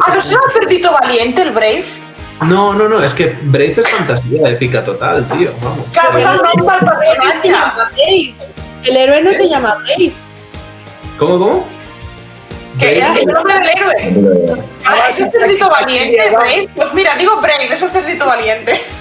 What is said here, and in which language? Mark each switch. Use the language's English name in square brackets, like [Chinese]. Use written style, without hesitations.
[Spanish] Ah, no sé el Cerdito Valiente, el Brave? [Catalan] No, és que Brave és fantasia èpica total, tio. [Spanish] Vamos. [Catalan] Clar, pues el nom del personatge. Brave. [Spanish] El héroe no se llama Brave. ¿Cómo? Que era el nombre del héroe. Ah, es el Cerdito Valiente, Brave. Pues mira, digo Brave, es el Cerdito Valiente.